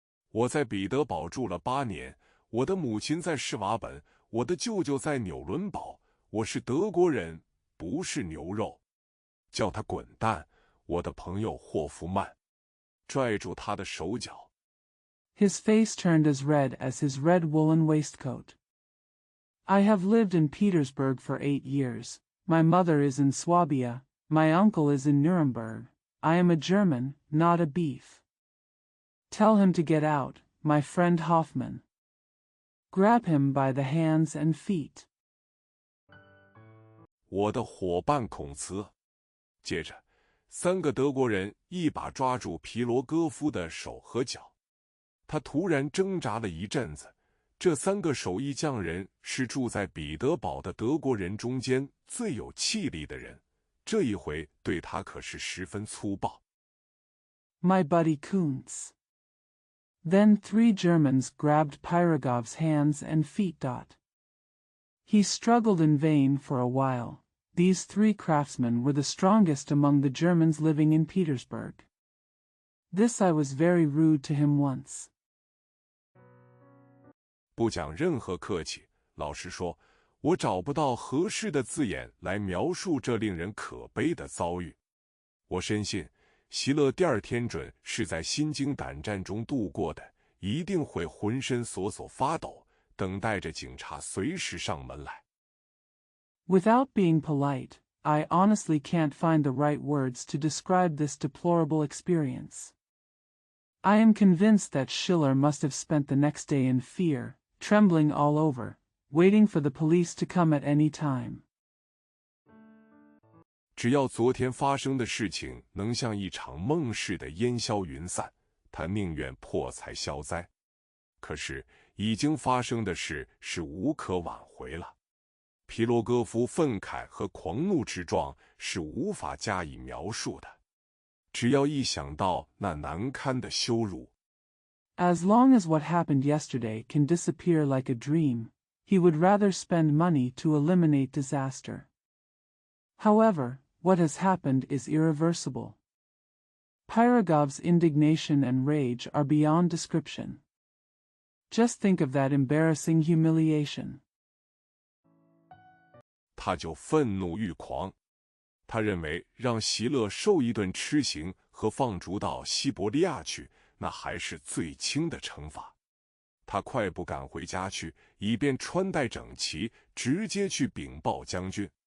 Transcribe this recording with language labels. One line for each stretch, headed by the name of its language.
Chinese: 我在彼得堡住了8年，我的母亲在施瓦本，我的舅舅在纽伦堡。我是德国人，不是牛肉。叫他滚蛋！我的朋友霍夫曼拽住他的手脚。
English: His face turned as red as his red woolen waistcoat. I have lived in Petersburg for 8 years. My mother is in Swabia. My uncle is in Nuremberg. I am a German, not a beef. Tell him to get out, my friend Hoffman. Grab him by the hands and feet.
Chinese: 我的伙伴孔茨。接着，3个德国人一把抓住皮罗戈夫的手和脚。他突然挣扎了一阵子。这3个手艺匠人是住在彼得堡的德国人中间最有气力的人。这一回对他可是十分粗暴。
English: My buddy Kuntz. Then 3 Germans grabbed Pyrogov's hands and feet. He struggled in vain for a while. These 3 craftsmen were the strongest among the Germans living in Petersburg. This I was very rude to him once.
Chinese: 不讲任何客气，老实说，我找不到合适的字眼来描述这令人可悲的遭遇。我深信，席勒第2天准是在心惊胆战中度过的，一定会浑身索索发抖，等待着警察随时上门来。
English: Without being polite, I honestly can't find the right words to describe this deplorable experience. I am convinced that Schiller must have spent the next day in fear, trembling all over, waiting for the police to come at any time.
Chinese: 只要昨天发生的事情能像一场梦似的烟消云散，他宁愿破财消灾。可是已经发生的事是无可挽回了。皮罗戈夫愤慨和狂怒之状是无法加以描述的。只要一想到那难堪的羞辱，
English: As long as what happened yesterday can disappear like a dream, he would rather spend money to eliminate disaster. However, what has happened is irreversible. Pyrogov's indignation and rage are beyond description. Just think of that embarrassing humiliation.
Chinese: 他就愤怒欲狂。他认为让席勒受一顿吃刑和放逐到西伯利亚去，那还是最轻的惩罚。他快步赶回家去，以便穿戴整齐，直接去禀报将军。